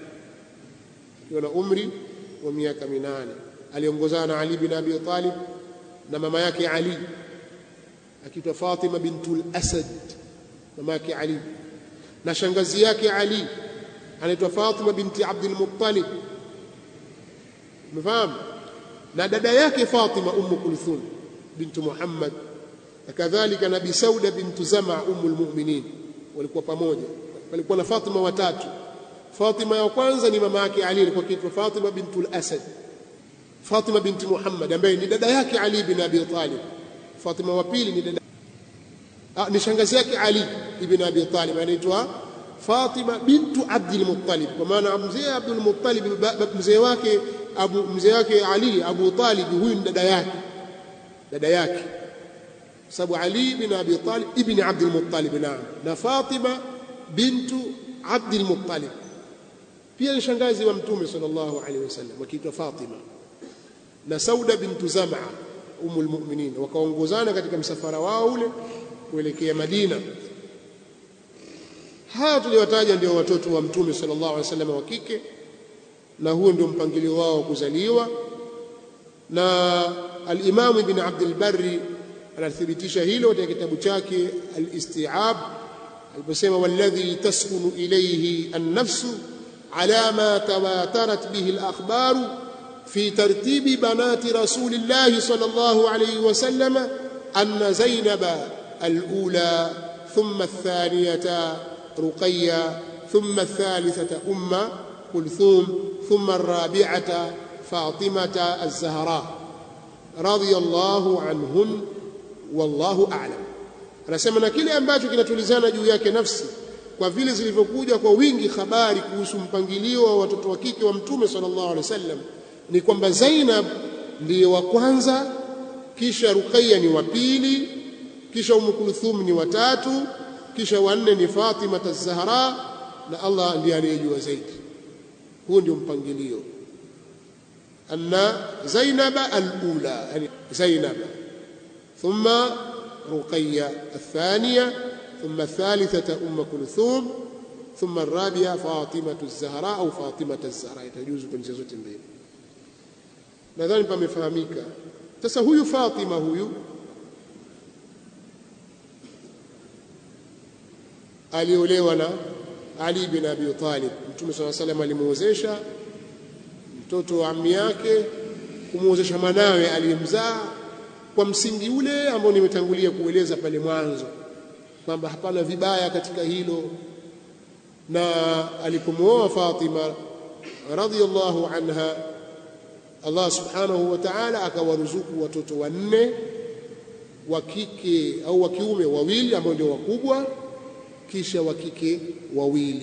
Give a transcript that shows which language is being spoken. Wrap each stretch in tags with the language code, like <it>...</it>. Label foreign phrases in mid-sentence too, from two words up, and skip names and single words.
<sw>Aliongozana na Ali bin Abi Talib na mama yake Ali akiitwa Fatima bintul Asad, mama yake Ali, na shangazi yake Ali anaitwa Fatima binti Abdul Muttalib, mfahamu, na dada yake Fatima Kulthum bintu Muhammad, na kadhalika Nabi Sauda bintu Zama Mu'minin. Walikuwa pamoja, walikuwa na Fatima watatu. Fatima ya kwanza ni mama yake Ali, alikuwa akiitwa Fatima bintul Asad. Fatima binti Muhammad ambaye ni dada yake Ali bin Abi Talib. Fatima wa pili ni dada ni shangazi yake Ali ibn Abi Talib, anaitwa Fatima bintu Abdul Muttalib, kwa maana mzee Abdul Muttalib mzee wake Ali Abu Talib, huyu ni dada yake sababu Ali bin Abi Talib ibn Abdul Muttalib, na Fatima bintu Abdul Muttalib pia ni shangazi wa Mtume</sw> <ar>صلى الله عليه وسلم,</ar> <sw>wakiitwa Fatima, na Sauda bintu Zama Mu'minin, wakaongozana katika msafara wao ule kuelekea Madina. Hawa tuliwataja ndio watoto wa Mtume</sw> <ar>صلى الله عليه وسلم</ar> <sw>wa kike, na huo ndio mpangilio wao kuzaliwa. Na al-Imam Ibn Abdul Barri anathibitisha hilo katika kitabu chake Al-Isti'ab</sw> <ar>aliposema, والذي تسكن إليه النفس على ما تواترت به الأخبار في ترتيب بنات رسول الله صلى الله عليه وسلم أن زينب الأولى ثم الثانية رقية ثم الثالثة كلثوم ثم الرابعة فاطمة الزهراء رضي الله عنهن والله أعلم.</ar> <sw>Anasema na kile ambacho kinatulizana juu yake nafsi, kwa vile zilivyokuja kwa wingi habari kuhusu mpangilio wa watoto wa kike wa Mtume</sw> <ar>صلى الله عليه وسلم,</ar> <sw>ni kwamba Zainab ndiye wa kwanza, kisha Ruqayya ni wa pili, kisha Kulthum ni wa tatu, kisha wa nne ni Fatima az-Zahra, na Allah ndiye anayejua zaidi. Huo ndio mpangilio.</sw> <ar>أن زينب الأولى, yani Zainab ثم رقية الثانية ثم الثالثة كلثوم ثم الرابعة فاطمة الزهراء أو فاطمة الزهراء، يتجوز</ar> <sw>kuanzia zote mbili. Nadhani pamefahamika. Sasa huyu Fatima huyu aliolewa na Ali bin Abi Talib. Mtume</sw> <ar>صلى الله عليه وسلم</ar> <sw>alimuozesha mtoto wa ammi yake, kumuozesha mwanawe aliyemzaa kwa msingi ule ambao nimetangulia kueleza pale mwanzo kwamba hapana vibaya katika hilo. Na alipomwoa Fatima</sw> <ar>رضي الله عنها,</ar> <sw>Allah</sw> <ar>سبحانه وتعالى</ar> <sw>akawaruzuku watoto wanne, wa kike au wa kiume wawili ambao ndio wakubwa, kisha wa kike wawili.</sw>